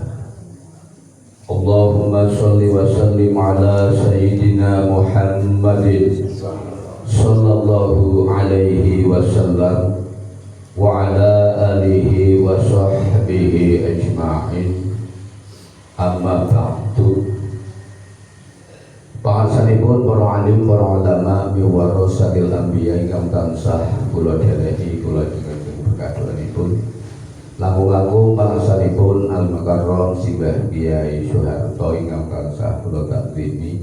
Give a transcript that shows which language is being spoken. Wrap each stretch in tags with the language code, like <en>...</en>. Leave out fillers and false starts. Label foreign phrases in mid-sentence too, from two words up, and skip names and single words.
<ar>اللهم صل وسلم على سيدنا محمد صلى الله عليه وسلم وعلى آله وصحبه أجمعين. أما بعد.</ar> <jv>Pangasanipun para alim, para ulama</jv> <ar>من ورثة الأنبياء</ar> <jv>ingkang tansah kula dherehi kula jenengan berkahipun. Langkung-langkung pangasanipun Al-Mukarram Simbah Kyai Soeharto ingkang tansah kula takrimi.</jv>